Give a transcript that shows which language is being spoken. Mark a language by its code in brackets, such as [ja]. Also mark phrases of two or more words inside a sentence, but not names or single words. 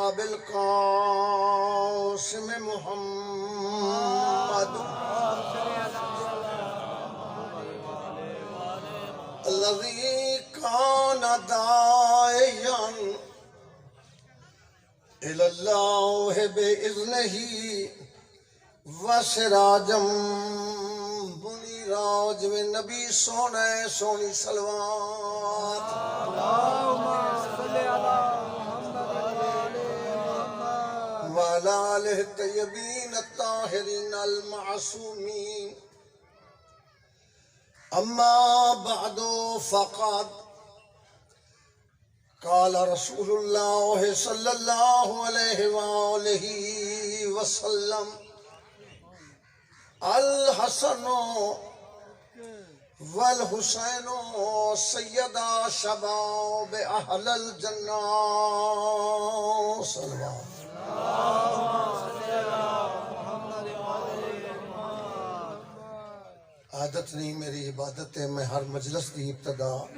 [ar] بالقاسم محمد الذي كان داعيا إلى الله بإذنه وسراجا منيرا [pa] جویں نبی سونی [ar] صلوات وعلى آله الطيبين الطاهرين المعصومين أما بعد فقد قال رسول الله صلى الله عليه وآله وسلم الحسن والحسین سیدہ شباب اہل الجنہ [ur] صلوات عادت نہیں میری عبادت ہے، میں ہر مجلس کی ابتدا